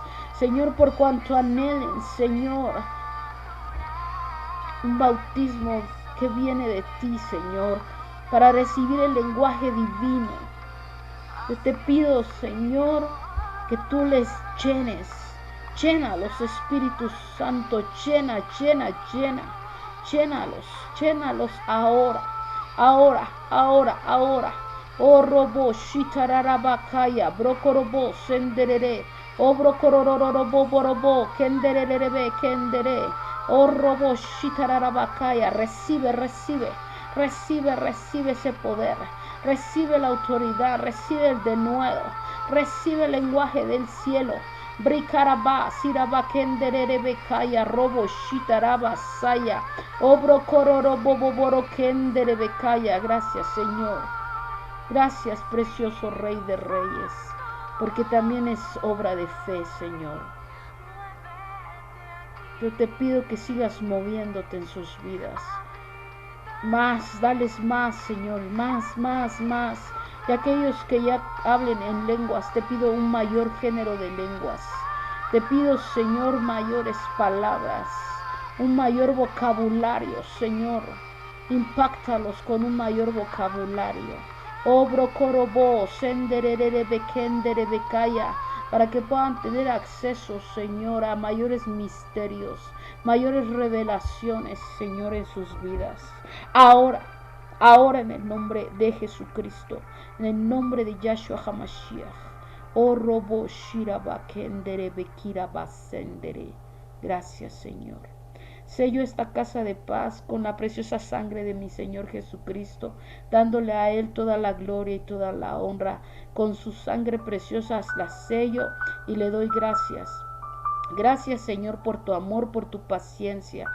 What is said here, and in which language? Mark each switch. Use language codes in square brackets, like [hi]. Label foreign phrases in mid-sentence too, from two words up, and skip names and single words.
[es] Señor, por cuanto anhelen, Señor, un bautismo que viene de ti, Señor, para recibir el lenguaje divino. Yo te pido, Señor, que tú les llenes. Llénalos, Espíritu Santo, llénalos ahora. Oh, robo shitarabakaya, brokorobo senderere. Oh, brokorororoboborobo, kendererebe, kendere. Oh, robo shitarabakaya. Recibe ese poder. Recibe la autoridad, recibe el denuedo. Recibe el lenguaje del cielo. Brikaraba, siraba kendere bekaya, robo shitaraba saya, obro kororo boboboro kendere bekaya. Gracias, Señor. Gracias, precioso Rey de Reyes, porque también es obra de fe, Señor. Yo te pido que sigas moviéndote en sus vidas. Más, dales más, Señor, más. Y aquellos que ya hablen en lenguas, te pido un mayor género de lenguas. Te pido, Señor, mayores palabras, un mayor vocabulario, Señor. Impáctalos con un mayor vocabulario. Obro corobo, senderere bekendere bekaya, para que puedan tener acceso, Señor, a mayores misterios, mayores revelaciones, Señor, en sus vidas. Ahora en el nombre de Jesucristo, en el nombre de Yahshua HaMashiach. Oh robo shiraba kendere bekira basendere. Gracias, Señor. Sello esta casa de paz con la preciosa sangre de mi Señor Jesucristo, dándole a Él toda la gloria y toda la honra. Con su sangre preciosa la sello y le doy gracias. Gracias, Señor, por tu amor, por tu paciencia.